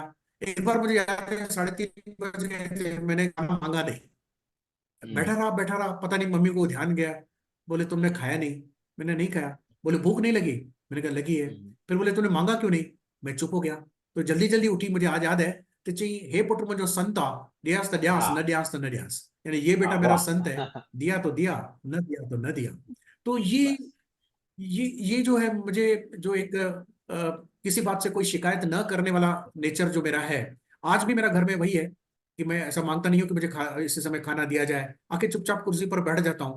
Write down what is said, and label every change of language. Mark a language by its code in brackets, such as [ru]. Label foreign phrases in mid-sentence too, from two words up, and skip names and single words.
[hi] एक बार मुझे याद है 3:30 बज गए थे, मैंने खाना मांगा नहीं, हम्म बैठा रहा, पता नहीं मम्मी को ध्यान गया, बोले तुमने खाया नहीं। मैंने नहीं खाया। बोले भूख नहीं लगी। मैंने कहा लगी है। हम्म। फिर बोले तूने मांगा क्यों नहीं। मैं चुप हो गया। तो जल्दी जल्दी उठी, मुझे आज याद है, तो चाहिए हे पुत्र मुझो संता, ड्यास त ड्यास, न हाँ ड्यास त न ड्यास, यानी ये हाँ, बेटा मेरा संत है, वाह। दिया तो दिया, न दिया तो न दिया। तो बस। ये जो है मुझे, जो एक किसी बात से कोई शिकायत न करने वाला नेचर जो मेरा है, आज भी मेरा घर में वही है, कि मैं ऐसा मांगता नहीं हूँ कि मुझे इस समय खाना दिया जाए, आके चुपचाप कुर्सी पर बैठ जाता हूँ।